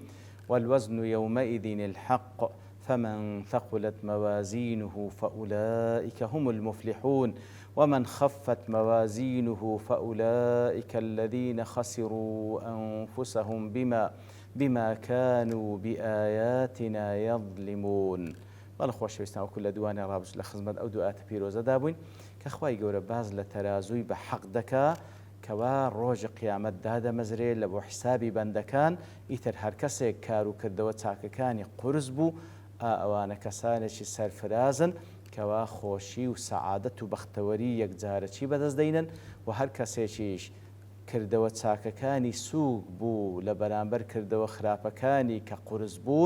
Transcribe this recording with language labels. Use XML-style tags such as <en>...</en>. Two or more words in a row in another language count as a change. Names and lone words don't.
<ar>والوزن يومئذ الحق فمن ثقلت موازينه فأولئك هم المفلحون ومن خفت موازينه فأولئك الذين خسروا أنفسهم بما كانوا بآياتنا يظلمون.</ar> <ckb>بەڵە خۆشەویستان وەکو لە دوانێ ڕابردوو لە خزمەت ئەو دوعاتە پیرۆزەدا بووین کە خوای گەورە باز لە تەرازووی بە حەق دەکا کەوا ڕۆژی قیامەت دادەمەزرێت لە بۆ حیسابی بەندەکان. ئیتر هەر کەسێک کار و کردەوە چاکەکانی قورس بوو ئەوانە کەسانێکی سەرفرازن کەوا خۆشی و سەعادەت و بەختەوەری یەکجارەکی بەدەستدەینن و هەر کەسێکیش کردەوە چاکەکانی سووک بوو لە بەرامبەر کردەوە خراپەکانی کە قورس بوون.</ckb>